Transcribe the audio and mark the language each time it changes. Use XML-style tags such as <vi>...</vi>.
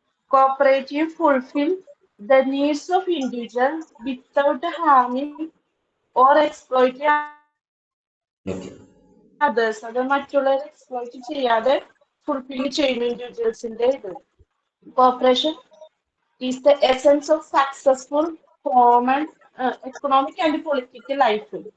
<en>Cooperative fulfill the needs of individuals without harming or exploiting others.</en> <ml>അത് മറ്റുള്ളവരെ exploit ചെയ്യാതെ fulfil ചെയ്യുന്ന ഇൻഡിവിജ്വൽസിന്റെ ഇത്.</ml> <en>Cooperation is the essence of successful common economic and political life.</en>